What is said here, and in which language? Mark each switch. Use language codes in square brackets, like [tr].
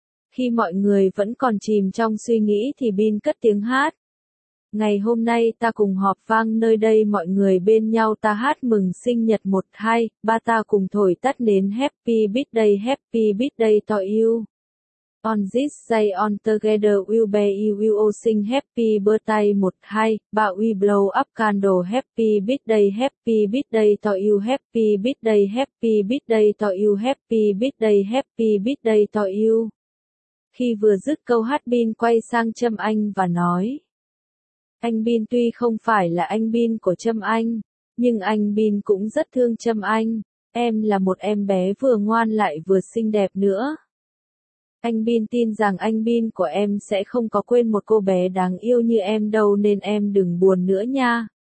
[vi] Khi mọi người vẫn còn chìm trong suy nghĩ thì Bin cất tiếng hát. Ngày hôm nay ta cùng họp vang nơi đây mọi người bên nhau ta hát mừng sinh nhật 1, 2, 3 ta cùng thổi tắt nến [en] Happy birthday to you. On this day on together we'll be we all sing happy birthday 1, 2, 3 we blow up candle Happy birthday to you Happy birthday to you Happy birthday to you. [vi] Khi vừa dứt câu hát Bin quay sang Trâm Anh và nói. Anh Bin tuy không phải là anh Bin của Trâm Anh, nhưng anh Bin cũng rất thương Trâm Anh. Em là một em bé vừa ngoan lại vừa xinh đẹp nữa. Anh Bin tin rằng anh Bin của em sẽ không có quên một cô bé đáng yêu như em đâu nên em đừng buồn nữa nha.